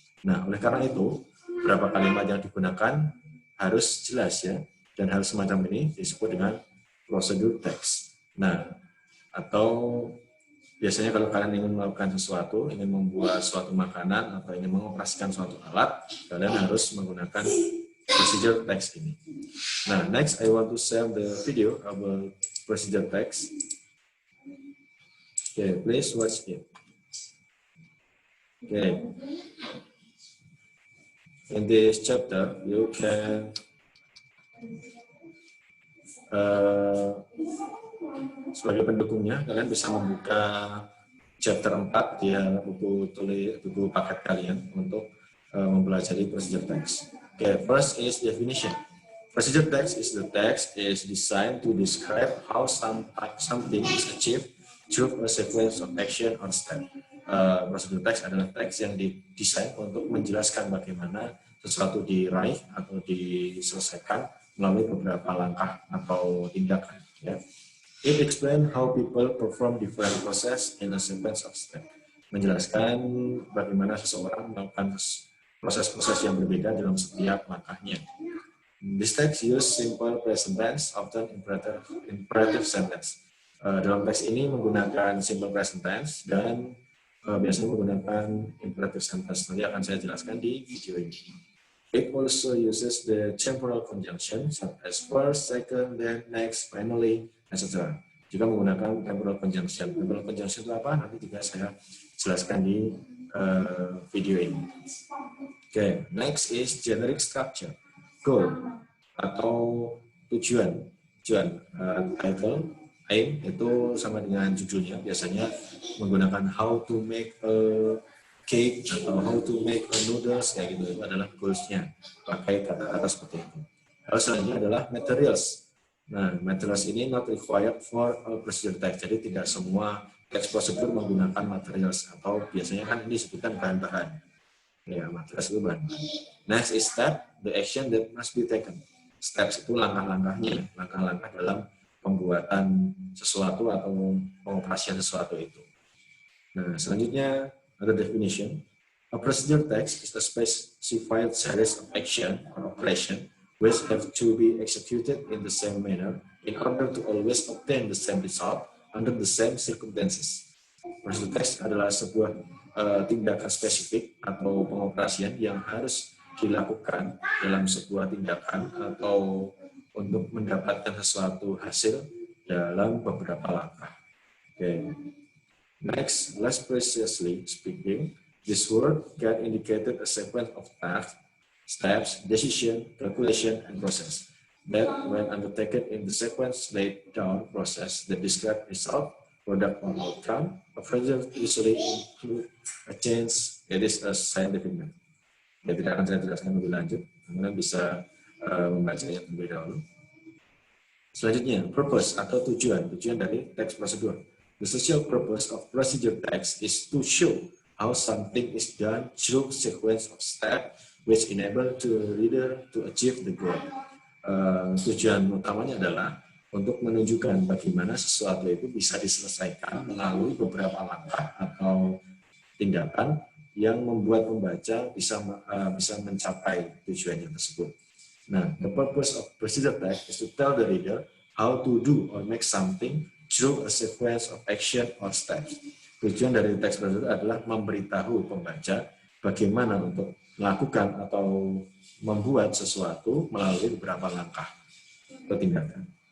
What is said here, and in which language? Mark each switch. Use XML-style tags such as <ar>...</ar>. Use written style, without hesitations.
<id>Nah, oleh karena itu, beberapa kalimat yang digunakan harus jelas ya, dan hal semacam ini disebut dengan prosedur teks. Nah, atau biasanya kalau kalian ingin melakukan sesuatu, ingin membuat suatu makanan, atau ingin mengoperasikan suatu alat, kalian harus menggunakan procedure text ini.</id> <en>Nah, next I want to share the video about procedure text. Okay, please watch it. Okay. In this chapter, you can</en> <id>sebagai pendukungnya, kalian bisa membuka chapter 4 di buku paket kalian untuk mempelajari procedure text.</id> <en>Okay, first is definition. Procedure text is the text is designed to describe how something is achieved through a sequence of action or step.</en> <id>Procedure text adalah teks yang didesain untuk menjelaskan bagaimana sesuatu diraih atau diselesaikan melalui beberapa langkah atau tindakan. Ya.</id> <en>It explains how people perform different process in a sequence of steps.</en> <id>Menjelaskan bagaimana seseorang melakukan proses-proses yang berbeda dalam setiap langkahnya.</id> <en>This text use simple present tense, often imperative sentence.</en> <id>Dalam teks ini menggunakan simple present tense dan biasanya menggunakan imperative sentence. Nanti akan saya jelaskan di video ini.</id> <en>It also uses the temporal conjunction, such as first, second, then, next, finally, etc.</en> <id>Juga menggunakan temporal conjunction. Temporal conjunction itu apa? Nanti juga saya jelaskan di video ini.</id> <en>Okay, next is generic structure.</en> <id>Goal atau tujuan. Title, aim itu sama dengan judulnya. Biasanya menggunakan</id> <en>how to make a cake</en> <id>atau</id> <en>how to make a noodles</en> <id>kayak gitu. Itu adalah goals-nya. Pakai kata-kata seperti itu. Lalu selanjutnya adalah materials. Nah, materials ini</id> <en>not required for all procedure text.</en> <id>Jadi tidak semua teks prosedur menggunakan materials atau biasanya kan ini disebutkan bahan-bahan. Ya, materials itu bahan-bahan.</id> <en>Next is step, the action that must be taken.</en> <id>Steps itu langkah-langkahnya, langkah-langkah dalam pembuatan sesuatu atau pengoperasian sesuatu itu. Nah, selanjutnya ada definition.</id> <en>A procedure text is a specified series of action or operation which have to be executed in the same manner in order to always obtain the same result under the same circumstances.</en> <id>Procedure text adalah sebuah tindakan spesifik atau pengoperasian yang harus dilakukan dalam sebuah tindakan atau untuk mendapatkan sesuatu hasil dalam beberapa langkah. Okay.</id> <en>Next, less precisely speaking, this word can indicate a sequence of tasks, steps, decision, calculation, and process that, when undertaken in the sequence laid down process that describe result, product, or outcome, a procedure usually include a change. It is a scientific method.</en> <id>Ya, tidak akan saya jelaskan lebih lanjut, kemudian bisa membacanya terlebih dahulu. Selanjutnya, purpose atau tujuan dari teks prosedur.</id> <en>The social purpose of procedure text is to show how something is done through sequence of steps which enable the reader to achieve the goal.</en> <id>Tujuan utamanya adalah untuk menunjukkan bagaimana sesuatu itu bisa diselesaikan melalui beberapa langkah atau tindakan yang membuat pembaca bisa mencapai tujuannya tersebut.</id> <en>Nah, the purpose of procedure text is to tell the reader how to do or make something through a sequence of action or steps.</en> <id>Tujuan dari teks prosedur adalah memberitahu pembaca bagaimana untuk melakukan atau membuat sesuatu melalui beberapa langkah atau tindakan.</id>